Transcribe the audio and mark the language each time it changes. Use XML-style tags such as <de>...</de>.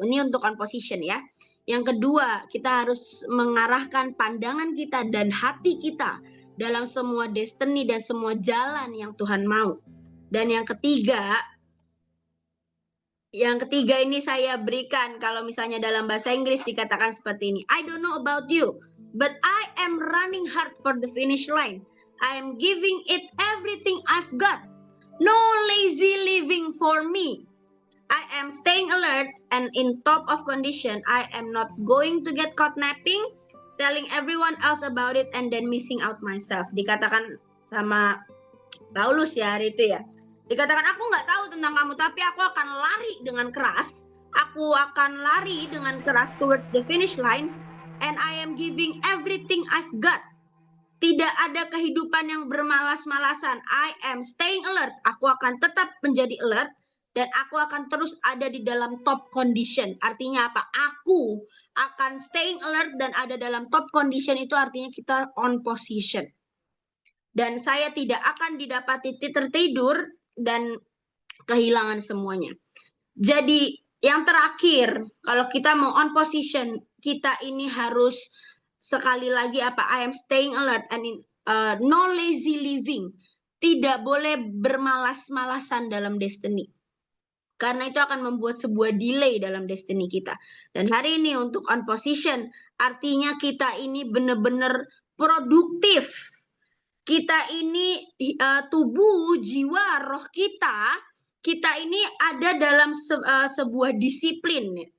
<id>Ini untuk on position ya. Yang kedua, kita harus mengarahkan pandangan kita dan hati kita dalam semua destiny dan semua jalan yang Tuhan mau. Dan yang ketiga ini saya berikan, kalau misalnya dalam bahasa Inggris dikatakan seperti ini.</id> <en>I don't know about you, but I am running hard for the finish line. I am giving it everything I've got. No lazy living for me. I am staying alert and in top of condition. I am not going to get caught napping, telling everyone else about it and then missing out myself.</en> <id>Dikatakan sama Paulus ya hari itu ya. Dikatakan aku nggak tahu tentang kamu, tapi aku akan lari dengan keras. Aku akan lari dengan keras</id> <en>towards the finish line, and I am giving everything I've got.</en> <id>Tidak ada kehidupan yang bermalas-malasan.</id> <en>I am staying alert.</en> <id>Aku akan tetap menjadi alert dan aku akan terus ada di dalam top condition. Artinya apa? Aku akan</id> <en>staying alert</en> <id>dan ada dalam top condition, itu artinya kita on position. Dan saya tidak akan didapati tertidur dan kehilangan semuanya. Jadi yang terakhir, kalau kita mau on position, kita ini harus sekali lagi apa?</id> <en>I am staying alert and no lazy living.</en> <id>Tidak boleh bermalas-malasan dalam destiny. Karena itu akan membuat sebuah delay dalam destiny kita. Dan hari ini untuk on position, artinya kita ini benar-benar produktif. Kita ini tubuh, jiwa, roh kita ini ada dalam sebuah disiplin.</id>